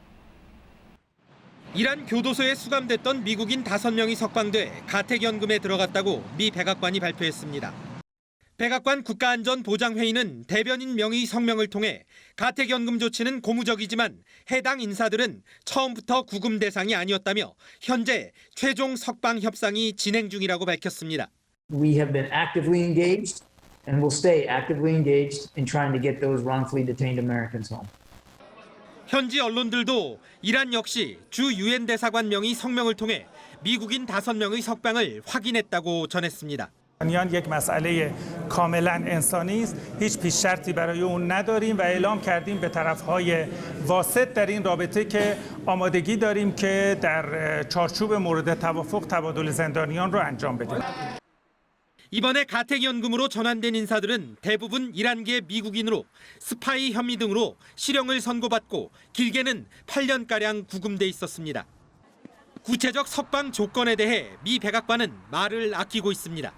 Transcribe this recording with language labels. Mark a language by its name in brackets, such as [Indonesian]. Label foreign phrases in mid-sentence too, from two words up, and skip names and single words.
[Korean] 이란 교도소에 수감됐던 미국인 5명이 석방돼 가택연금에 들어갔다고 미 백악관이 발표했습니다. 백악관 국가안전보장회의는 대변인 명의 성명을 통해 가택연금 조치는 고무적이지만 해당 인사들은 처음부터 구금 대상이 아니었다며 현재 최종 석방 협상이 진행 중이라고 밝혔습니다. [English] We have been actively engaged and will stay actively engaged in trying to get those wrongfully detained Americans home. [Korean] 현지 언론들도 이란 역시 주 유엔 대사관 명의 성명을 통해 미국인 5명의 석방을 확인했다고 전했습니다. [Persian] یک مسئله کاملا انسانی است هیچ پیش شرطی برای اون نداریم و اعلام کردیم به طرف‌های واسط در این رابطه که آمادگی داریم که در چارچوب مورد توافق تبادل زندانیان رو انجام بدیم. [Korean] 이번에 가택연금으로 전환된 인사들은 대부분 이란계 미국인으로 스파이 혐의 등으로 실형을 선고받고 길게는 8년가량 구금돼 있었습니다. 구체적 석방 조건에 대해 미 백악관은 말을 아끼고 있습니다.